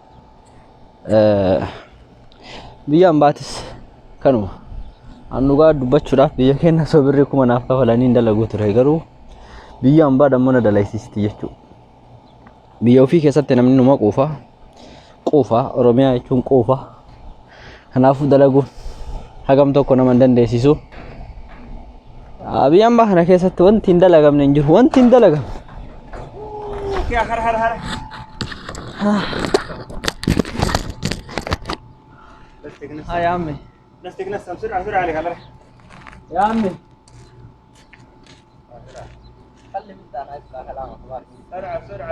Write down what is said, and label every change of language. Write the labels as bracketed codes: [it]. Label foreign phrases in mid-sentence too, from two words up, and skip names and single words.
[om] Biyyaan baatis kanuma annugaa dubbachuudhaaf biyya keenya sobirri kuma naaf kafalanii dalaguu ture garuu biyyaan baa dammoo na dalaysiisti jechuudha. Biyya ofii keessatti namni numa quufa Oromiyaa jechuun quufa. Kanaafuu dalaguun hagam tokko nama dandeessisu. Biyyaan baa kana keessatti wanti hin dalagamne hin jiru. Wanti hin dalagamne. har. [ar] يا عمي نستك نسم سرعة عليك هلا يا عمي خلي انت انا اسمع كلامك